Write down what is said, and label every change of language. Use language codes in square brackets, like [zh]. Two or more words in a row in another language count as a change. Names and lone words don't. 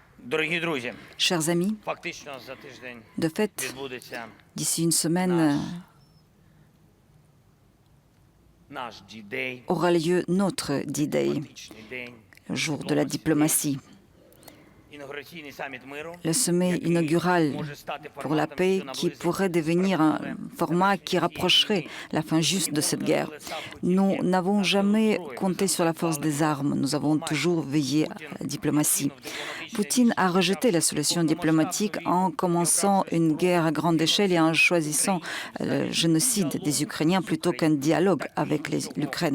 [uk] Дорогі друзі, [fr] Chers amis, [uk] фактично за тиждень [fr] de fait, [uk] відбудеться [fr] d'ici une semaine [uk] наш D-Day, [fr] aura lieu notre D-Day, [uk] дипломатичний день, [fr] jour de la diplomatie. [uk] інаугураційний саміт миру, [fr] Le sommet inaugural [uk] може стати [fr] pour la [uk] форматом, [fr] paix [uk] що [fr] qui [uk] наблизить [fr] pourrait devenir un format qui rapprocherait la fin juste de cette guerre. Nous n'avons jamais compté sur la force des armes, nous avons toujours veillé à la diplomatie. Poutine a rejeté la solution diplomatique en commençant une guerre à grande échelle et en choisissant le génocide des Ukrainiens plutôt qu'un dialogue avec l'Ukraine.